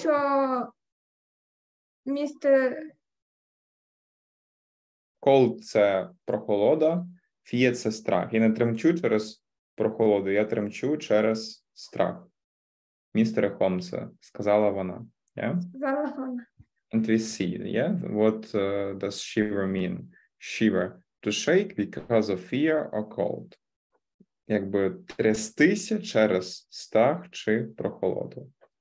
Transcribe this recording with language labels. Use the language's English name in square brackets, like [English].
[Ukrainian] що містер Cold – це прохолода, fear – це страх. Я не тремчу через прохолоду, я тремчу через страх. Містере Холмсе, сказала вона. [English] Yeah? And we see, yeah? What does shiver mean? Shiver – to shake because of fear or cold. [Ukrainian] Якби трястися через страх чи прохолоду.